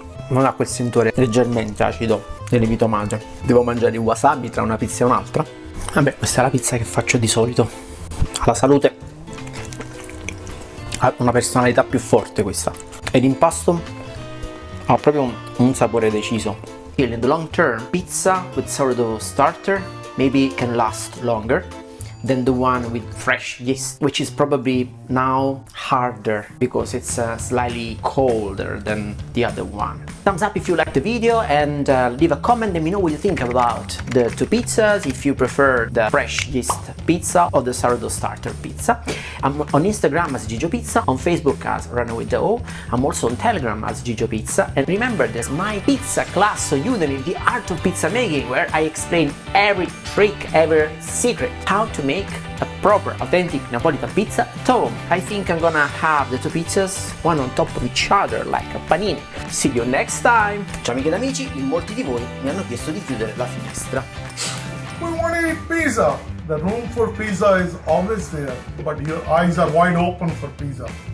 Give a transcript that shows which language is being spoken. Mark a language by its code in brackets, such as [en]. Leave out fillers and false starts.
[it] Non ha quel sentore leggermente acido del lievito madre. Devo mangiare il wasabi tra una pizza e un'altra? Vabbè, questa è la pizza che faccio di solito. Alla salute. Ha una personalità più forte questa. E l'impasto ha proprio un sapore deciso. [en] In the long term, pizza with sourdough starter maybe can last longer than the one with fresh yeast, which is probably now harder because it's slightly colder than the other one. Thumbs up if you like the video, and leave a comment. Let me know what you think about the two pizzas, if you prefer the fresh yeast pizza or the sourdough starter pizza. I'm on Instagram as Gigio Pizza, on Facebook as Runaway Dough. I'm also on Telegram as Gigio Pizza. And remember, there's my pizza class on Udemy, the art of pizza making, where I explain every trick, every secret, how to make a proper, authentic Napolitan pizza at home. I think I'm gonna have the two pizzas, one on top of each other, like a panini. See you next time! [it] Ciao amiche ed amici, in molti di voi mi hanno chiesto di chiudere la finestra. [en] We want to eat pizza. The room for pizza is always there, but your eyes are wide open for pizza.